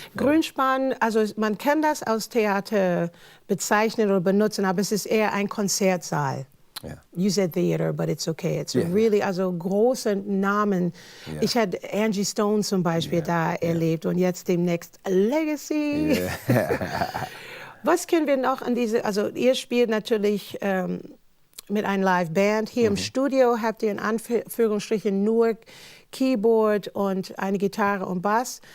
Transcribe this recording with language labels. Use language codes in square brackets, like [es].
[de] Grünspan, also man kann das aus Theater bezeichnen oder benutzen, aber es ist eher ein Konzertsaal. [en] Yeah. You said theater, but it's okay. It's really, [de] also große Namen. [en] Yeah. [de] Ich hatte Angie Stone zum Beispiel da erlebt und jetzt demnächst Legacy. [en] Yeah. [de] Was können wir noch an diese, also ihr spielt natürlich mit einer Live-Band. Hier im Studio habt ihr in Anführungsstrichen nur Keyboard und eine Gitarre und Bass.